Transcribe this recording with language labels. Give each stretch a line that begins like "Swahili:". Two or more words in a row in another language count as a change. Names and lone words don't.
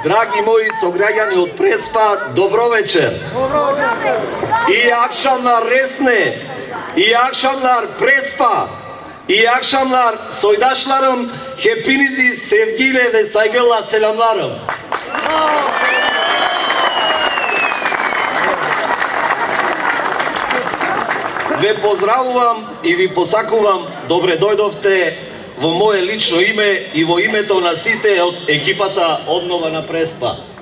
Macedonian: Драги мои сограѓани од Преспа, добро вечер.
Turkish: İyi akşamlar Resne, iyi akşamlar Prespa, iyi akşamlar soydaşlarım, hepinizi sevgiyle ve saygıyla selamlarım.
Macedonian: Ве поздравувам и ви посакувам добре дојдовте во мое лично име и во името на сите од екипата Обнова на Преспа.